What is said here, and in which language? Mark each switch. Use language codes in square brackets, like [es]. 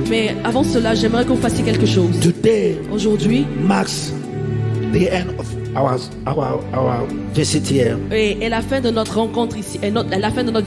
[fr] Mais avant cela, j'aimerais que vous fassiez quelque chose. [en] Today [fr] Aujourd'hui, [en] marks the end of our visit here. [fr] et la fin de notre rencontre ici, et la fin de notre